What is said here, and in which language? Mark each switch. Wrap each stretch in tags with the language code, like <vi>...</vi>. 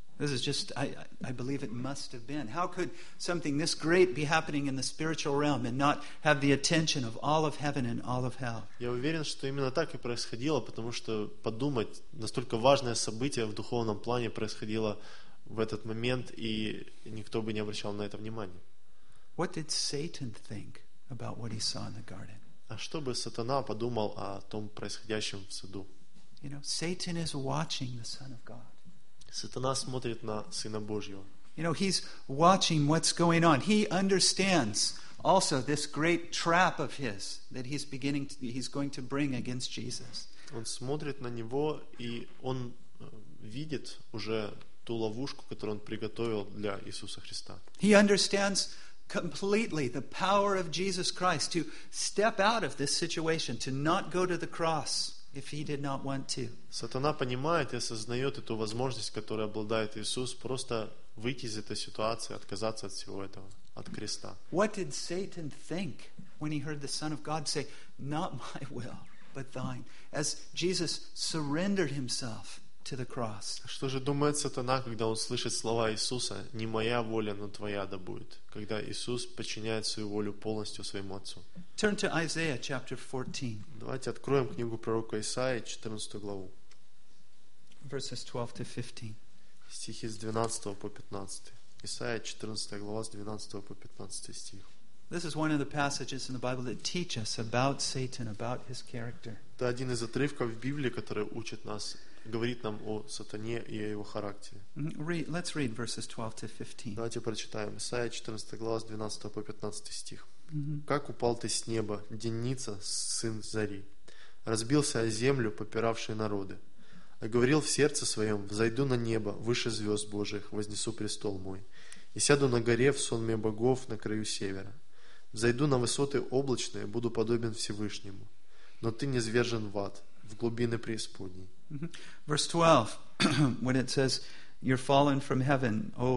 <en>This is just I believe it must have been. How could something this great be happening in the spiritual realm and not have the attention of all of heaven and all of hell?</en> <ru>Я уверен, что именно так и происходило, потому что подумать, настолько важное событие в духовном плане происходило в этот момент, и никто бы не обращал на это внимания.</ru> <en>What did Satan think about what he saw in the garden?</en> <ru>А что бы сатана подумал о том происходящем в саду?</ru> <en>You know, Satan is watching the Son of God.</en> <ru>Сатана смотрит на Сына Божьего.</ru> <en>You know, he's watching what's going on. He understands also this great trap of his that he's going to bring against Jesus.</en> <ru>Он смотрит на него, и он видит уже ту ловушку, которую он приготовил для Иисуса Христа.</ru> <en>He understands completely the power of Jesus Christ to step out of this situation, to not go to the cross. If he did not want to.</en> <ru>Сатана понимает и осознает эту возможность, которой обладает Иисус, просто выйти из этой ситуации, отказаться от всего этого, от креста.</ru> <en>What did Satan think when he heard the Son of God say, "Not my will, but thine," as Jesus surrendered himself to the cross?</en> <ru>Что же думает Сатана, когда он слышит слова Иисуса, "Не моя воля, но твоя да будет"? Когда Иисус подчиняет свою волю полностью своему Отцу.</ru> <en>Turn to Isaiah chapter 14.</en> <ru>Давайте откроем книгу пророка Исаии, 14 главу.</ru> <en>Verses 12-15.</en> <ru>Стихи с 12 по 15. Исаия, 14 глава, с 12 по 15 стих.</ru> <en>This is one of the passages in the Bible that teach us about Satan, about his character.</en> <ru>Это один из отрывков в Библии, который учит нас, говорит нам о сатане и о его характере.</ru> <en>Let's read verses 12-15.</en> <ru>Давайте прочитаем. Исаия, 14 глава, с 12 по 15 стих. «Как упал ты с неба, Деница, сын Зари, разбился о землю, попиравший народы, а говорил в сердце своем, взойду на небо, выше звезд Божиих, вознесу престол мой, и сяду на горе в сонме богов на краю севера, взойду на высоты облачные, буду подобен Всевышнему, но ты низвержен в ад, в глубины преисподней».</ru> <en>Verse 12, when it says, you're fallen from heaven,</en>